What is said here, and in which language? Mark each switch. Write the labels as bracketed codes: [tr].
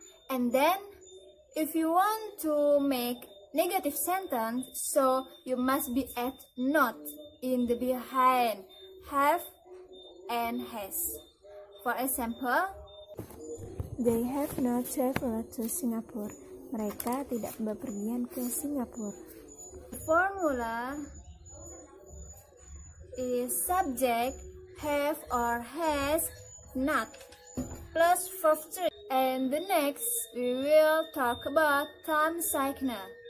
[en] And then, if you want to make negative sentence, so you must be add not in the behind have and has. For example, they have not traveled to Singapore. [id] Mereka tidak bepergian ke Singapura. [en] The formula is subject have or has not plus verb 3. And the next we will talk about time signal.